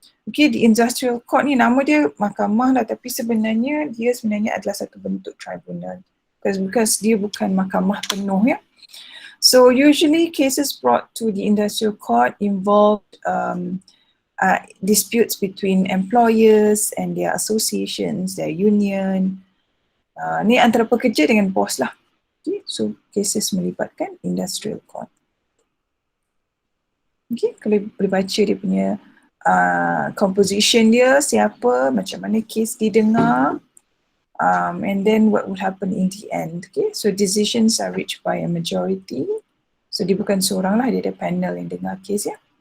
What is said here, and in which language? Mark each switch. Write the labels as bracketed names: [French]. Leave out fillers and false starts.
[Malay] Okay, the Industrial Court ni nama dia mahkamah lah, tapi sebenarnya dia adalah satu bentuk tribunal because dia bukan mahkamah penuh ya. [English] So usually cases brought to the Industrial Court involved disputes between employers and their associations, their union. [Malay] Ni antara pekerja dengan bos lah. Okay, so cases melibatkan Industrial Court. Okay, kalau boleh baca dia punya composition dia, siapa, macam mana case didengar, [English] and then what would happen in the end. Okay, so decisions are reached by a majority. [Malay] So dia bukan seorang lah, dia ada panel yang dengar case ya.